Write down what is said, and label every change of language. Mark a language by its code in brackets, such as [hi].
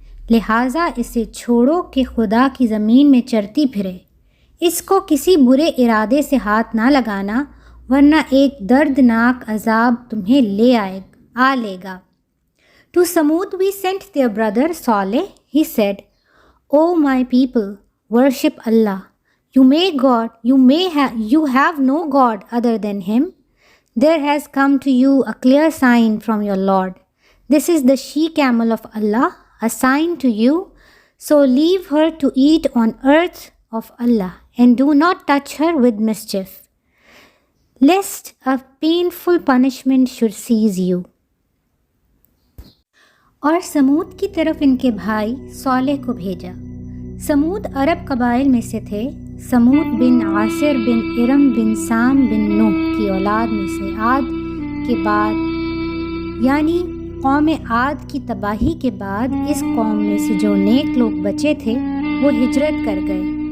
[ur] لہٰذا اسے چھوڑو کہ خدا کی زمین میں چرتی پھرے، اس کو کسی برے ارادے سے ہاتھ نہ لگانا ورنہ ایک دردناک عذاب تمہیں آ لے گا۔ [en] To Samud we sent their brother Saleh. He said, O my people, worship Allah. You have no God other than Him. There has come to you a clear sign from your Lord. This is the she-camel of Allah, a sign to you. So leave her to eat on earth of Allah, and do not touch her with mischief, lest a painful punishment should seize you. [ur] اور سمود کی طرف ان کے بھائی صالح کو بھیجا۔ سمود عرب قبائل میں سے تھے۔ سمود بن عاصر بن ارم بن سام بن نوح کی اولاد میں سے عاد کے بعد، یعنی قوم عاد کی تباہی کے بعد اس قوم میں سے جو نیک لوگ بچے تھے وہ ہجرت کر گئے